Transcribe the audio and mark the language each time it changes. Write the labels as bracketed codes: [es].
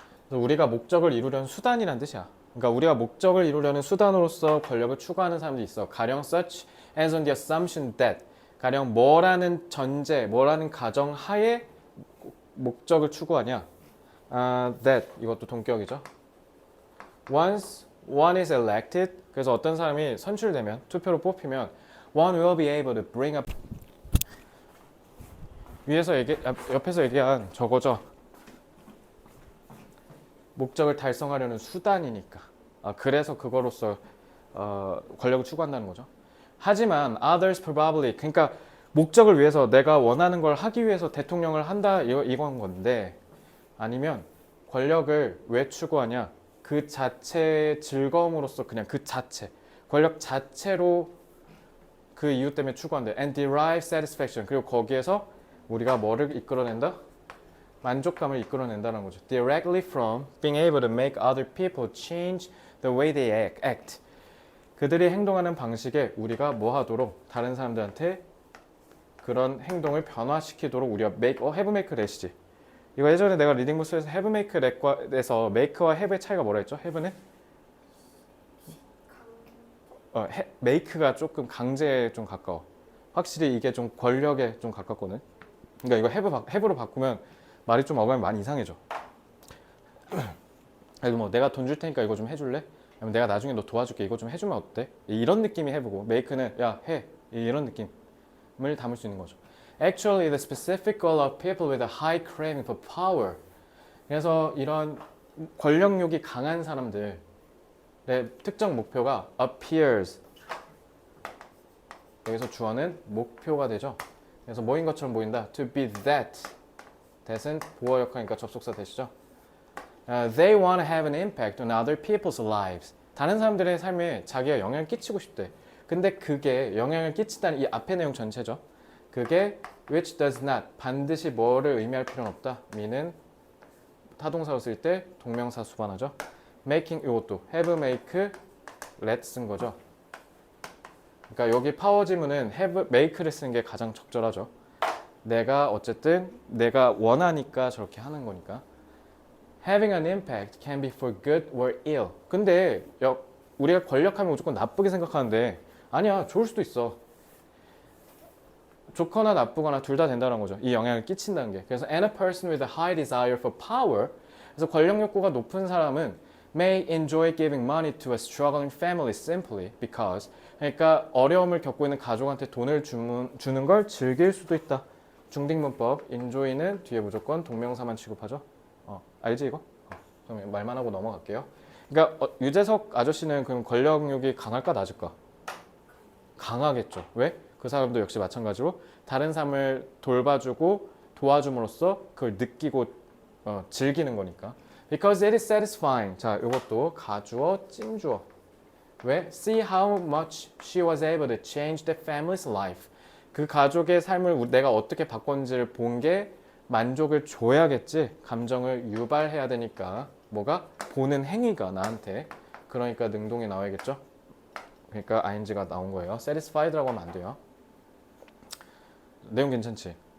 [ko] 우리가 목적을 이루려는 수단이란 뜻이야. 그러니까 우리가 목적을 이루려는 수단으로서 권력을 추구하는 사람들이 있어. 가령 [en] such as on the assumption that, [ko] 가령 뭐라는 전제, 뭐라는 가정 하에 목적을 추구하냐. that, 이것도 동격이죠. [en] Once one is elected, [ko] 그래서 어떤 사람이 선출되면, 투표로 뽑히면 [en] one will be able to bring up, [ko] 옆에서 얘기한 저거죠. 목적을 달성하려는 수단이니까. 그래서 그거로서 권력을 추구한다는 거죠. 하지만 [en] others probably, [ko] 그러니까 목적을 위해서 내가 원하는 걸 하기 위해서 대통령을 한다 이건 건데, 아니면 권력을 왜 추구하냐? 그 자체의 즐거움으로써 그냥 그 자체, 권력 자체로 그 이유 때문에 추구한다. [en] and derive satisfaction. [ko] 그리고 거기에서 우리가 뭐를 이끌어낸다? 만족감을 이끌어낸다는 거죠. [en] Directly from being able to make other people change the way they act. [ko] 그들이 행동하는 방식에 우리가 뭐 하도록 다른 사람들한테 그런 행동을 변화시키도록 우리가 have make let이지. 이거 예전에 내가 리딩 부스에서 have make let에서 make와 have의 차이가 뭐라 했죠? have는? make가 조금 강제에 좀 가까워. 확실히 이게 좀 권력에 좀 가깝거든. 그러니까 이거 have로 바꾸면 말이 좀 어감이 많이 이상해져. 그래도 뭐 내가 돈 줄 테니까 이거 좀 해줄래? 아니면 내가 나중에 너 도와줄게 이거 좀 해주면 어때? 이런 느낌이 해보고 make는 야 해 이런 느낌을 담을 수 있는 거죠. [en] Actually, the specific goal of people with a high craving for power. [ko] 그래서 이런 권력욕이 강한 사람들의 특정 목표가 [en] appears. [ko] 여기서 주어는 목표가 되죠. 그래서 뭐인 것처럼 보인다. [en] To be that. [ko] that은 보어 역할이니까 접속사 되시죠. [en] They want to have an impact on other people's lives. [ko] 다른 사람들의 삶에 자기가 영향을 끼치고 싶대. 근데 그게 영향을 끼친다는 이 앞의 내용 전체죠. 그게 [en] which does not, [ko] 반드시 뭐를 의미할 필요는 없다. me는 타동사로 쓸 때 동명사 수반하죠. making, 이것도 have, make, let 쓴 거죠. 그러니까 여기 파워 지문은 have, make를 쓰는 게 가장 적절하죠. 내가 어쨌든 내가 원하니까 저렇게 하는 거니까. [en] Having an impact can be for good or ill. [ko] 근데 우리가 권력하면 무조건 나쁘게 생각하는데 아니야, 좋을 수도 있어. 좋거나 나쁘거나 둘 다 된다는 거죠. 이 영향을 끼친다는 게. 그래서 [en] and a person with a high desire for power. [ko] 그래서 권력 욕구가 높은 사람은 [en] may enjoy giving money to a struggling family simply because. [ko] 그러니까 어려움을 겪고 있는 가족한테 돈을 주는 걸 즐길 수도 있다. 중딩문법 enjoy는 뒤에 무조건 동명사만 취급하죠. 알지 이거? 그럼 말만 하고 넘어갈게요. 그러니까 유재석 아저씨는 그럼 권력욕이 강할까 낮을까? 강하겠죠. 왜? 그 사람도 역시 마찬가지로 다른 사람을 돌봐주고 도와줌으로써 그걸 느끼고 즐기는 거니까. [en] Because it is satisfying. [ko] 자, 이것도 가주어, 찜주어. 왜? [en] See how much she was able to change the family's life. [ko] 그 가족의 삶을 내가 어떻게 바꿨는지를 본 게 만족을 줘야겠지. 감정을 유발해야 되니까. 뭐가? 보는 행위가 나한테. 그러니까 능동이 나와야겠죠. 그러니까 ing가 나온 거예요. satisfied라고 하면 안 돼요. 내용 괜찮지?